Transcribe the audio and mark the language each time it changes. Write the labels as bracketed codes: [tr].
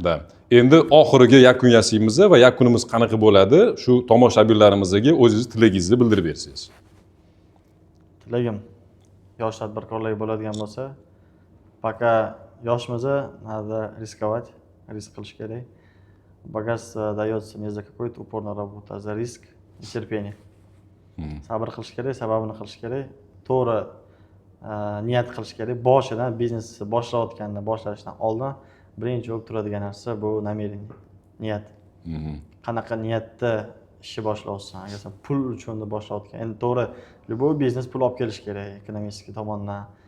[uz] Da. Endi oxiriga yakun yasaymiz va yakunimiz qanaqa bo'ladi? Shu tomoshabinlarimizga o'zingiz tilagingizni bildirib bersangiz. Tilagim yosh tadbirkorlar bo'ladigan bo'lsa, пока yoshmiz, [ru] надо рисковать, [uz] risk qilish kerak. [ru] Богатство дается не за какую-то упорную работу, а за риск и терпение. [uz] Sabr qilish kerak, sababini qilish kerak, to'g'ri niyat qilish kerak. Boshidan biznesni boshlashdan oldin birinchi bo'lib turadigan narsa bu намерение, niyat. qanaqa niyatda ishni boshlayapsan. Agar sen pul uchun deb boshlayotgan, endi to'g'ri, любой biznes pul olib kelish kerak, ekonomistik tomondan.